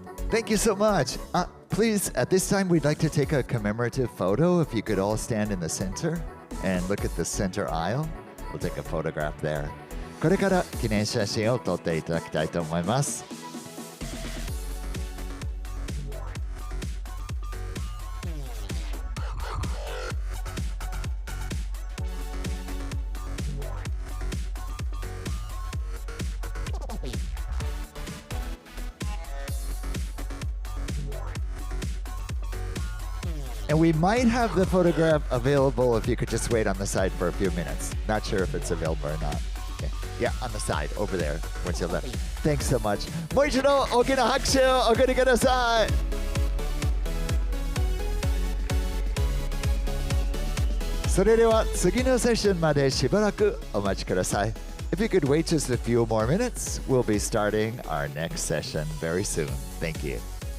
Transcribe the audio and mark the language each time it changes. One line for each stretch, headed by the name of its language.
English: Thank you so much. Please, at this time, we'd like to take a commemorative photo. If you could all stand in the center and look at the center aisle. We'll take a photograph there.
Japanese: これから記念写真を撮っていただきたいと思います。
English: And we might have the photograph available if you could just wait on the side for a few minutes. Not sure if it's available or not. Okay. Yeah, on the side, over there, towards your left. Thanks so much.
Japanese: もう一度大きな拍手をお送りください。それでは次のセッションまでしばらくお待ちください。
English: If you could wait just a few more minutes, we'll be starting our next session very soon. Thank you.